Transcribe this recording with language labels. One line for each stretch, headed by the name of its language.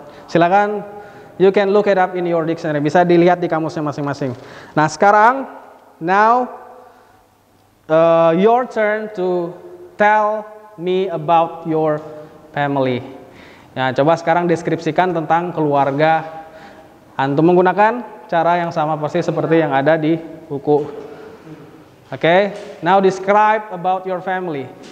English: Silakan, you can look it up in your dictionary.
Indonesian: Bisa dilihat di kamusnya masing-masing. Nah sekarang,
English: now your turn to tell me about your family.
Indonesian: Nah coba sekarang deskripsikan tentang keluarga antum menggunakan cara yang sama persis seperti yang ada di buku.
English: Oke, now describe about your family.